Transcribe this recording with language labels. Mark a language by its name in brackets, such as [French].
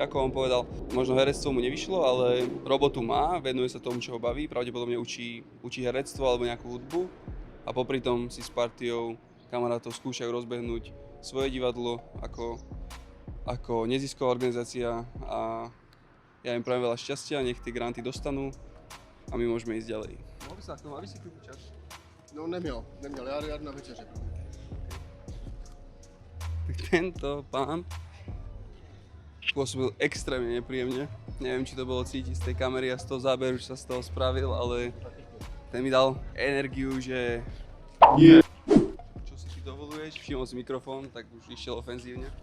[Slovak] Ako on povedal, možno herectvo mu nevyšlo, ale robotu má, venuje sa tomu, čo ho baví, pravdepodobne učí herectvo alebo nejakú hudbu a popri tom si s partiou kamarátov skúšajú rozbehnúť svoje divadlo ako nezisková organizácia a ja im prajem veľa šťastia, nech tie granty dostanú a my môžeme ísť ďalej. Mohol by sa k tomu, aby si chvíľku čas? [Czech] No neměl, já jdu na večeře. [Slovak] Tento pán pôsobil extrémne nepríjemne. Neviem, či to bolo cítiť z tej kamery a z toho záberu, čo sa z toho spravil, ale ten mi dal energiu, že čo si ty dovoluješ, všimol si mikrofón, tak už išiel ofenzívne.